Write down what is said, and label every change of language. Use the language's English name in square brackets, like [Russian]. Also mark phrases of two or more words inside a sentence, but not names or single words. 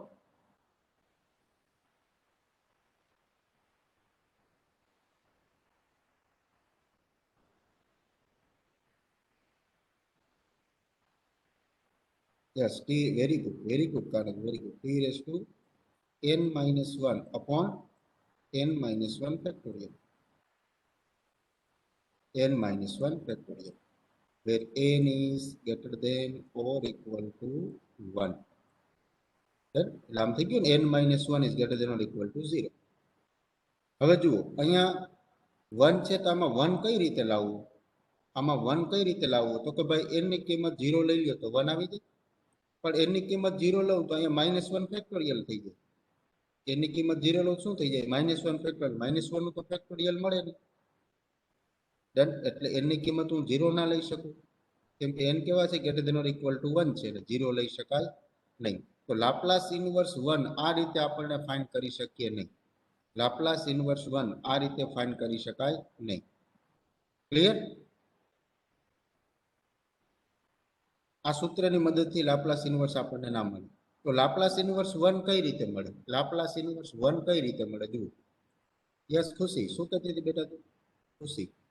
[English] yes t very good કારણ very good t⁻⁴n-1/n-1 factorial n-1 ફેક્ટોરિયલ where n is greater than or equal to 1 [Gujarati] એટલે આમ થઈ ગયું ને [English] n-1 is greater than or equal to 0 હવે [Gujarati] જુઓ અહીંયા 1 છે તો આમાં 1 કઈ રીતે લાવવું આમાં 1 કઈ રીતે લાવવું તો કે ભાઈ n ની કિંમત 0 લઈ લ્યો તો 1 આવી જાય પણ n ની કિંમત 0 લઉં તો અહીંયા -1 ફેક્ટોરિયલ થઈ જાય n ની કિંમત 0 લઉં શું થઈ જાય -1 ફેક્ટોરિયલ -1 નું તો ફેક્ટોરિયલ મળે નહીં ડન એટલે n ની કિંમત હું 0 ના લઈ શકું કેમ કે n કેવા છે [English] greater than or equal to 1 [Gujarati] છે એટલે 0 લઈ શકાય નહીં તો લાપ્લાસ ઇન્વર્સ 1 આ રીતે આપણને ફાઇન્ડ કરી શકીએ નહીં લાપ્લાસ ઇન્વર્સ 1 આ રીતે ફાઇન્ડ કરી શકાય નહીં ક્લિયર આ સૂત્રની મદદથી લાપ્લાસ ઇન્વર્સ આપણને ના મળે તો લાપ્લાસ ઇન્વર્સ 1 કઈ રીતે મળે લાપ્લાસ ઇન્વર્સ 1 કઈ રીતે મળે જુઓ યસ ખુશી શું કહેતી હતી બેટા તું ખુશી